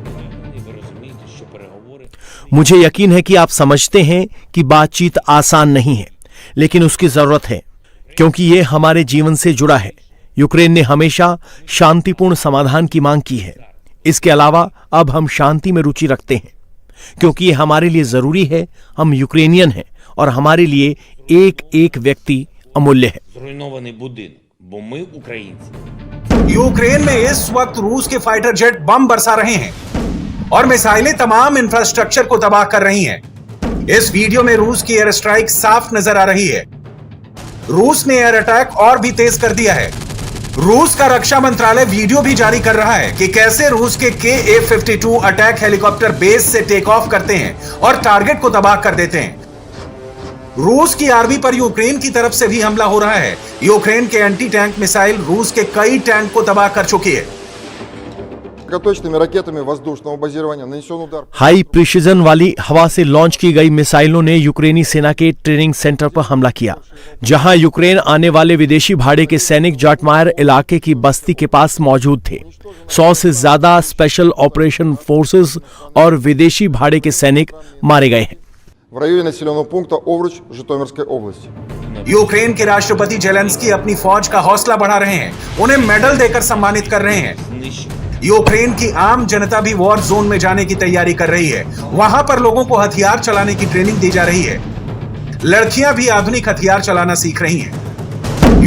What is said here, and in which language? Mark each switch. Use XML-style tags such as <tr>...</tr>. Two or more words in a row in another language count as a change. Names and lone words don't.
<hi>मुझे यकीन है कि आप समझते हैं कि बातचीत आसान नहीं है, लेकिन उसकी जरूरत है, क्योंकि यह हमारे जीवन से जुड़ा है। यूक्रेन ने हमेशा शांतिपूर्ण समाधान की मांग की है। इसके अलावा अब हम शांति में रुचि रखते हैं, क्योंकि यह हमारे लिए जरूरी है। हम यूक्रेनियन हैं और हमारे लिए एक एक व्यक्ति अमूल्य है।</hi> <uk>Зруйнований будинок, бо ми українці.</uk> <hi>यूक्रेन में इस वक्त रूस के फाइटर जेट बम बरसा रहे हैं और मिसाइलें तमाम इंफ्रास्ट्रक्चर को तबाह कर रही हैं। इस वीडियो में रूस की</hi> <en>air strike</en> <hi>साफ नजर आ रही है। रूस ने</hi> <en>air attack</en> <hi>और भी तेज कर दिया है। रूस का रक्षा मंत्रालय वीडियो भी जारी कर रहा है कि कैसे रूस के Ka-52</hi> <en>attack helicopter</en> <hi>बेस से</hi> <en>take off</en> <hi>करते हैं और टारगेट को तबाह कर देते हैं। रूस की आर्मी पर यूक्रेन की तरफ से भी हमला हो रहा है। यूक्रेन के</hi> <en>anti tank missile</en> <hi>रूस के कई टैंक को तबाह कर चुकी है।</hi> <ru>Точными ракетами воздушного базирования нанесен удар.</ru> <en>high precision</en> <hi>वाली हवा से लॉन्च की गई मिसाइलों ने यूक्रेनी सेना के ट्रेनिंग सेंटर पर हमला किया, जहां यूक्रेन आने वाले विदेशी भाड़े के सैनिक जाटमायर इलाके की बस्ती के पास मौजूद थे। 100 से ज्यादा</hi> <en>special operation forces</en> <hi>और विदेशी भाड़े के सैनिक मारे गए हैं।</hi> <ru>В районе населенного пункта Овруч Житомирской области.</ru> <hi>यूक्रेन के राष्ट्रपति जेलेंस्की अपनी फौज का हौसला बढ़ा रहे हैं, उन्हें मेडल देकर सम्मानित कर रहे हैं। यूक्रेन की आम जनता भी</hi> <en>war zone</en> <hi>में जाने की तैयारी कर रही है। वहां पर लोगों को हथियार चलाने की ट्रेनिंग दी जा रही है। लड़कियां भी आधुनिक हथियार चलाना सीख रही हैं।</hi>